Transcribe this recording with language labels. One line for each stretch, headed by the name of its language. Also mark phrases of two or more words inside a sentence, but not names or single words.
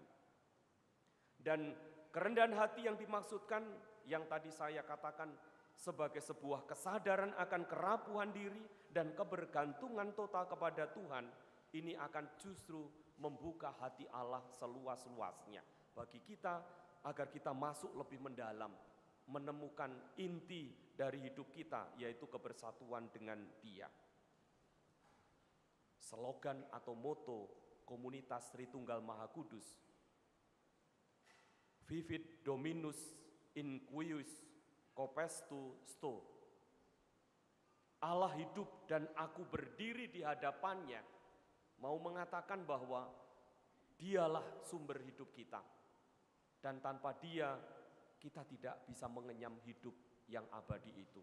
Indonesian: Dan kerendahan hati yang dimaksudkan, yang tadi saya katakan sebagai sebuah kesadaran akan kerapuhan diri dan kebergantungan total kepada Tuhan, ini akan justru membuka hati Allah seluas-luasnya bagi kita, agar kita masuk lebih mendalam, menemukan inti dari hidup kita, yaitu kebersatuan dengan Dia. Slogan atau moto komunitas Tritunggal Maha Kudus,
Latin: Vivit Dominus in cuius copestu sto.
Indonesian: Allah hidup dan aku berdiri di hadapannya, mau mengatakan bahwa Dialah sumber hidup kita. Dan tanpa Dia, kita tidak bisa mengenyam hidup yang abadi itu.